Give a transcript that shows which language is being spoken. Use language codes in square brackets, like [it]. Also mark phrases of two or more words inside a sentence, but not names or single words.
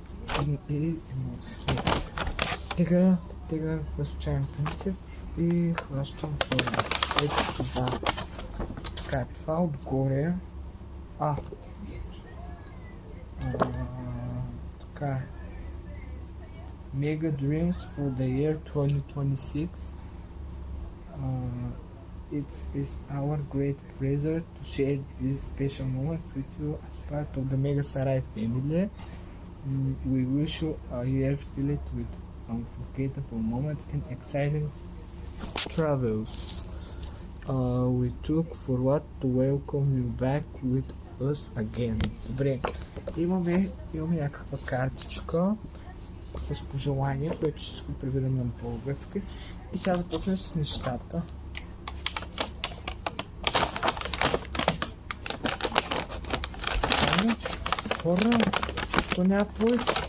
[bg] Тега на случайен принцип и хващам първо. Ето това. Така, това отгоре. Така. [en] Mega Dreams for the year 2026. It is our great pleasure to share this special moment with you as part of the Mega Sarai family. We wish you a year filled with unforgettable moments and exciting travels. We look forward to welcome you back with us again. [bg] Добре, имаме някаква картичка с пожелание, което ще го преведем на български. И сега започваме с нещата. Хора, то няма повече.